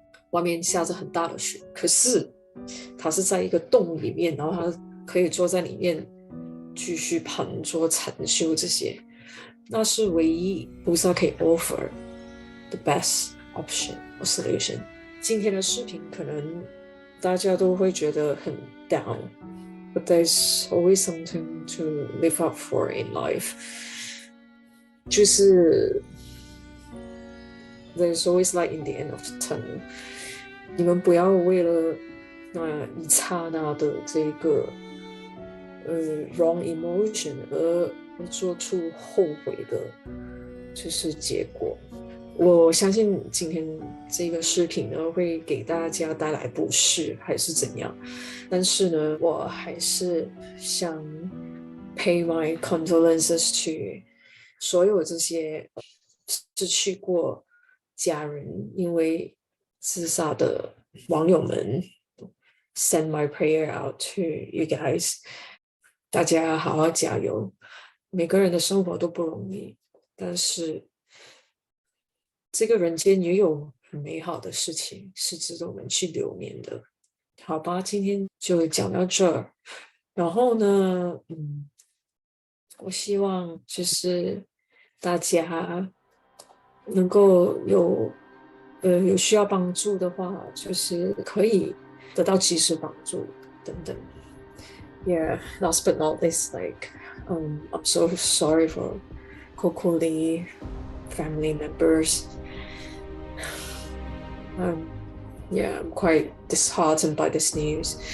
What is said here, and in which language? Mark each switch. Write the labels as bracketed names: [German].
[Chinese] 外面下着很大的雪，可是他是在一个洞里面，然后他可以坐在里面继续盘坐禅修这些，那是唯一菩萨可以 [English] offer the best option or solution。 [Chinese] 今天的视频可能大家都会觉得很 down， [English] but there's always something to live up for in life。 [Chinese] 就是 [English] there's always light in the end of the tunnel。 [Chinese] 你们不要为了那一刹那的这个 [English] wrong emotion [Chinese] 而做出后悔的，就是结果。我相信今天这个视频呢会给大家带来不适还是怎样，但是呢我还是想 [English] pay my condolences to [Chinese] 所有这些失去过家人因为自杀的网友们。 [English] Send my prayer out to you guys， [Chinese] 大家好好加油。每个人的生活都不容易，但是这个人间也有很美好的事情是值得我们去留念的。好吧，今天就讲到这儿。然后呢，我希望就是大家能够有需要帮助的话，就是可以得到及时帮助等等。 [English] Yeah, last but not least, I'm so sorry for Coco Lee family members. Yeah, I'm quite disheartened by this news.